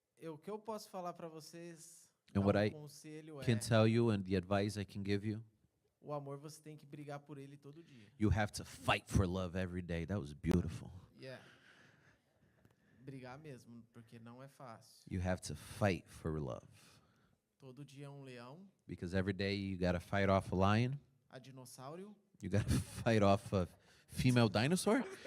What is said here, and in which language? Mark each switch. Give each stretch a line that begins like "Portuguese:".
Portuguese: O que eu posso falar para vocês,
English: And
Portuguese: dar
English: what
Portuguese: um
English: I
Portuguese: conselho
English: can tell you and the advice I can give you,
Portuguese: o amor você tem que brigar por ele todo dia.
English: you have to fight for love every day. That was beautiful. Yeah.
Portuguese: Brigar mesmo, porque não é fácil.
English: You have to fight for love.
Portuguese: Todo dia é um leão,
English: Because every day you got to fight off a lion.
Portuguese: a dinossauro.
English: You got to fight off a female dinosaur?